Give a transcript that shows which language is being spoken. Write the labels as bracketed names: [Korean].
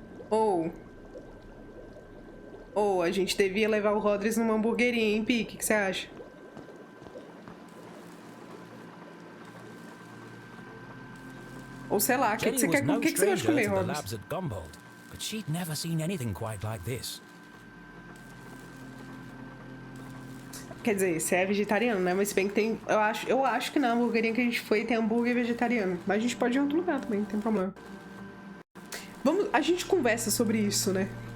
[Portuguese] Ou a gente devia levar o Rodrigues numa hamburgueria, hein, Pi? O que você acha? Ou sei lá, o que você quer, que você gosta de comer, Rodrigues? [English] But she'd never seen anything quite like this. [Portuguese] Quer dizer, você é vegetariano, né? Mas se bem que tem... Eu acho que na hamburgueria que a gente foi tem hambúrguer vegetariano. Mas a gente pode ir em outro lugar também, não tem problema. Vamos... A gente conversa sobre isso, né?